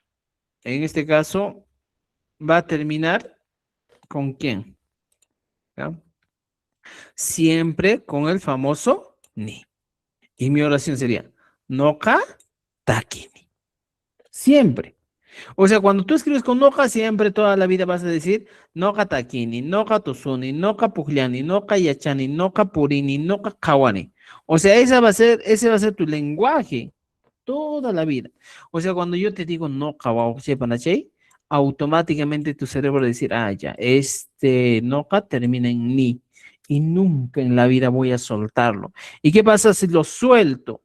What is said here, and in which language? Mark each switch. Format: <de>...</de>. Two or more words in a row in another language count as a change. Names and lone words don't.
<es>En este caso, va a terminar ¿con quién? ¿ya? Siempre con el famoso ni. Y mi oración sería,</es> <qu>noka takini.</qu> <es>Siempre. O sea, cuando tú escribes con noka, siempre toda la vida vas a decir</es> <qu>noka takini, noka tusuni, noka pugliani, noka yachani, noka purini, noka kawani.</qu> <es>O sea, ese va a ser tu lenguaje toda la vida. O sea, cuando yo te digo</es> <qu>noka o sepanachay,</qu> <es>automáticamente tu cerebro va a decir, ah, ya, este noka termina en ni. Y nunca en la vida voy a soltarlo. ¿Y qué pasa si lo suelto?</es>